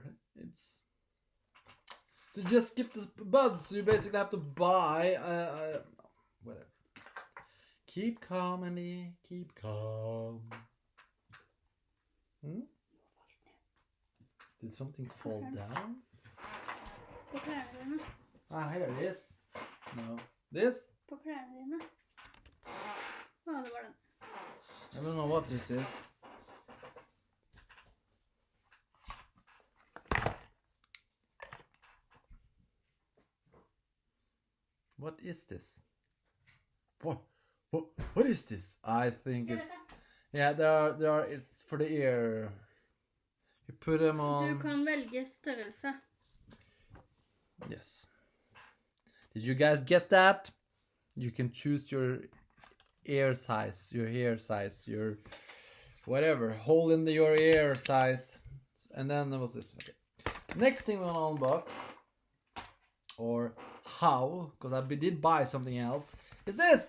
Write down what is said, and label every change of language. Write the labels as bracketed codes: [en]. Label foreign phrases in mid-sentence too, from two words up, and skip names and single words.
[en] It's to just skip the buds. So you basically have to buy whatever. Keep calm, Andy. Keep calm. Did something fall down? [no] På klærne dine. [en] Here it is. No. This? [no] På klærne dine. Det var den. [en] I don't know what this is. What is this? What is this? I think it's there are it's for the ear. You put them on. [no] Du kan velge størrelse. [en] Yes. Did you guys get that? You can choose your ear size, your hair size, your whatever, hole in your ear size. And then there was this. Okay. Next thing we're gonna unbox, or how, because I did buy something else, is this.